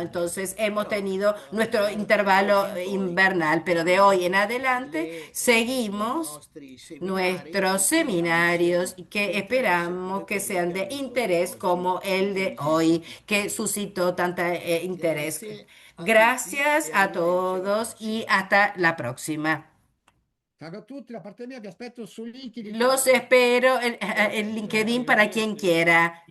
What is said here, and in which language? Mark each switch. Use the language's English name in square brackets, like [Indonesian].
[Spanish] Entonces hemos tenido nuestro intervalo invernal, pero de hoy en adelante seguimos nuestros seminarios que esperamos que sean de interés como el de hoy, que suscitó tanta interés. Gracias a todos y hasta la próxima. [Italian] Salve a tutti, da parte mia vi aspetto su LinkedIn. [Spanish] Los espero en LinkedIn para quien quiera.